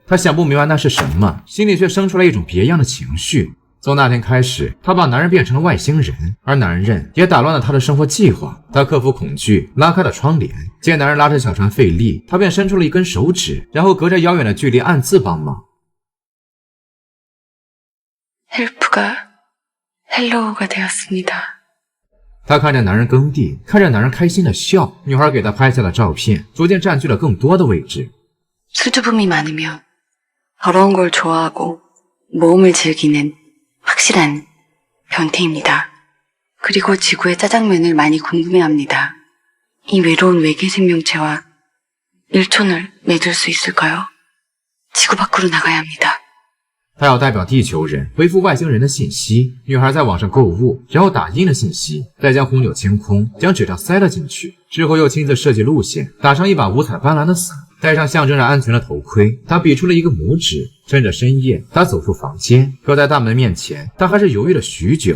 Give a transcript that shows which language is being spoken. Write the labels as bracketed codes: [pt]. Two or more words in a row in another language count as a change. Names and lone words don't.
[zh] 她想不明白那是什么，心里却生出了一种别样的情绪。从那天开始，她把男人变成了外星人，而男人也打乱了她的生活计划。她克服恐惧，拉开了窗帘，见男人拉着小船费力，她便伸出了一根手指，然后隔着遥远的距离暗自帮忙。 [ko] 헬프가 헬로우가 되었습니다. [zh] 他看着男人耕地，看着男人开心的笑，女孩给他拍下的照片逐渐占据了更多的位置。 [ko] 수줍음이 많으며 더러운 걸 좋아하고 모험을 즐기는 확실한 변태입니다. 그리고 지구의 짜장면을 많이 궁금해합니다. 이 외로운 외계 생명체와 일촌을 맺을 수 있을까요? 지구 밖으로 나가야 합니다. [zh] 他要代表地球人回复外星人的信息。女孩在网上购物，然后打印了信息，再将红酒清空，将纸条塞了进去，之后又亲自设计路线，打上一把五彩斑斓的伞，戴上象征着安全的头盔。他比出了一个拇指。趁着深夜，他走出房间，可在大门面前，他还是犹豫了许久。